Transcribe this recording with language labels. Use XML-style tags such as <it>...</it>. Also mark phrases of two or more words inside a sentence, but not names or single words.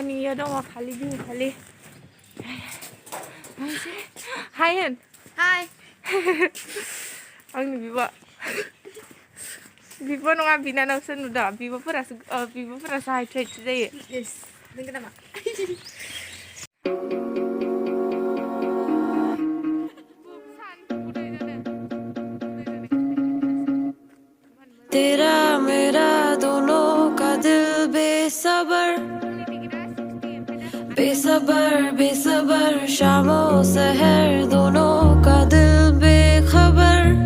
<brx>इयो दङ फालि बिहु फालि। हाय होन। हाय। आंनि बिब' नङा बिनानावसो नुदों। बिब'फोरासो हायथु हायथु जायो। नंगौ नामा?</brx> <hi>तेरा मेरा दोनों का दिल बेसबर बेसबर बेसबर शामों सहर दोनों का दिल बेखबर</hi>